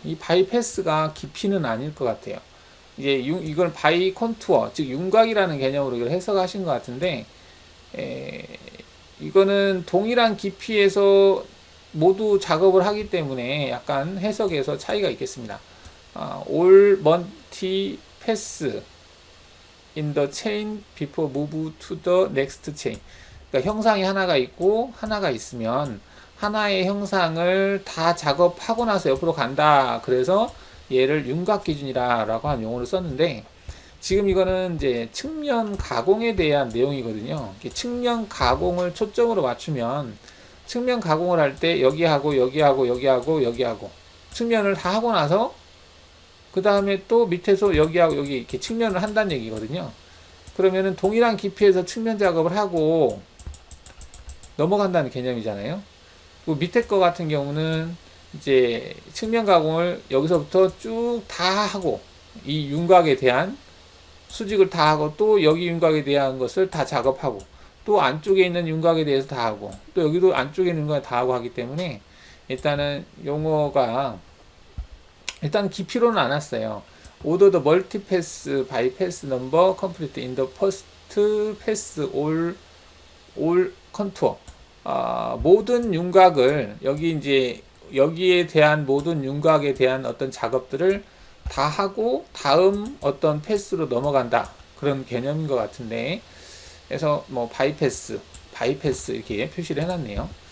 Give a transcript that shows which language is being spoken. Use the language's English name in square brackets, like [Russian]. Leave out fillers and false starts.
[Korean] 이 바이 패스가 깊이는 아닐 것 같아요. 이제 이걸 바이 컨투어, 즉 윤곽이라는 개념으로 이걸 해석하신 것 같은데, 이거는 동일한 깊이에서 모두 작업을 하기 때문에 약간 해석에서 차이가 있겠습니다. [English] All multi pass in the chain before move to the next chain. [Korean] 그러니까 형상이 하나가 있고 하나가 있으면 하나의 형상을 다 작업하고 나서 옆으로 간다. 그래서 얘를 윤곽 기준이라고 한 용어를 썼는데, 지금 이거는 이제 측면 가공에 대한 내용이거든요. 측면 가공을 초점으로 맞추면 측면 가공을 할 때 여기하고 여기하고 여기하고 여기하고 측면을 다 하고 나서 그 다음에 또 밑에서 여기하고 여기 이렇게 측면을 한다는 얘기거든요. 그러면은 동일한 깊이에서 측면 작업을 하고 넘어간다는 개념이잖아요. 그 밑에 거 같은 경우는 이제 측면 가공을 여기서부터 쭉 다 하고 이 윤곽에 대한 수직을 다 하고 또 여기 윤곽에 대한 것을 다 작업하고 또 안쪽에 있는 윤곽에 대해서 다 하고 또 여기도 안쪽에 있는 윤곽 다 하고 하기 때문에 일단은 용어가 일단 깊이로는 안 왔어요. [English] Order the multi-pass by pass number complete in the first pass all contour. [Korean] 모든 윤곽을 여기 이제 여기에 대한 모든 윤곽에 대한 어떤 작업들을 다 하고 다음 어떤 패스로 넘어간다, 그런 개념인 것 같은데, 그래서 뭐 바이패스 이렇게 표시를 해놨네요.